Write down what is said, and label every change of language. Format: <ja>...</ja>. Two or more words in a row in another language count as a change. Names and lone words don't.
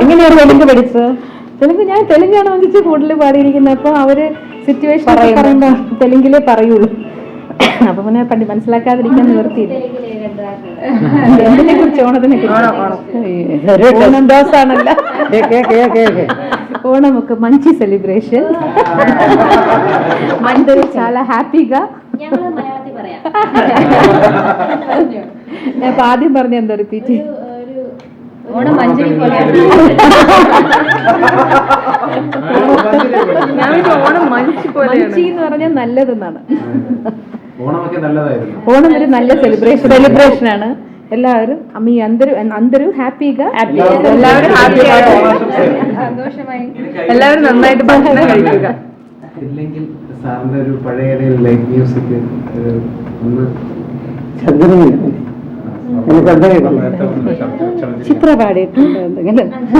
<ml>എങ്ങനെയാണ് തെലുങ്ക് പഠിച്ചത്? തെലുങ്ക് ഞാൻ തെലുങ്കാണ് വന്നിട്ട് കൂടുതൽ പാടിയിരിക്കുന്നത്. അപ്പോൾ അവര് സിറ്റുവേഷൻ പറയുമ്പോൾ തെലുങ്കിലേ പറയുള്ളൂ. അപ്പൊ പിന്നെ മനസ്സിലാക്കാതിരിക്കാൻ നിവർത്തിയില്ല. എന്തിനെ കുറിച്ച്? ഓണത്തിനെ കുറിച്ച്. ഓണം ദിവസമാണല്ലോ,</ml> <te>ఓణం ఒక మంచి సెలబ్రేషన్. అందరూ చాలా హ్యాపీగా.</te> <ml>ഞാൻ ആദ്യം പറഞ്ഞ എന്താ റിപ്പീറ്റ്? ഓണം മഞ്ചരി ഓണം മഞ്ചി എന്ന് പറഞ്ഞാൽ നല്ലതെന്നാണ്. ഓണം ഒരു നല്ല സെലിബ്രേഷനാണ്. എല്ലാവരും</ml> <te>అందరూ హ్యాపీగా</te> <ml>എല്ലാവരും സന്തോഷമായി എല്ലാവരും നന്നായിട്ട് ഭക്ഷണം കഴിക്കുക. ഇല്ലെങ്കിൽ സാറിന്റെ ഒരു പഴയ ലൈവ് മ്യൂസിക് ചിത്ര പാടിയിട്ടുണ്ട് എന്തെങ്കിലും.</ml>